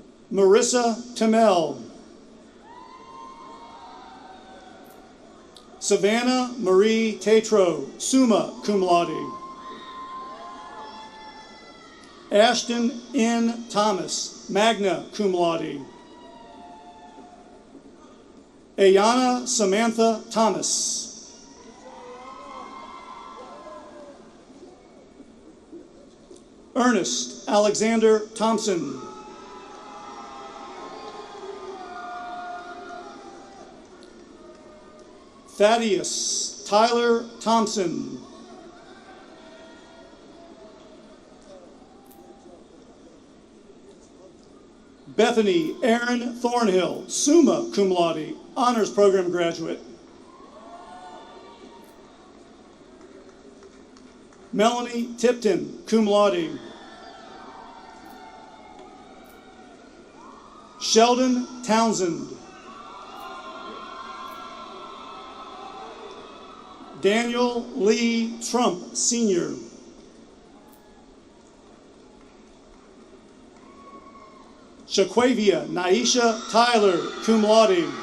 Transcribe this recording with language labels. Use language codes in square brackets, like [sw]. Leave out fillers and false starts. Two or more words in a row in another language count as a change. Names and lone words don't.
[en] Marissa Tamel. Savannah Marie Tatro, [la] summa cum laude. [en] Ashton N. Thomas, [la] magna cum laude. [en] Ayana Samantha Thomas. Ernest Alexander Thompson. Thaddeus Tyler Thompson. Bethany Aaron Thornhill, [la] summa cum laude, [en] honors program graduate. Melanie Tipton, [la] cum laude. [en] Sheldon Townsend. Daniel Lee Trump, Sr. Shaquavia Naisha Tyler, [la] cum laude.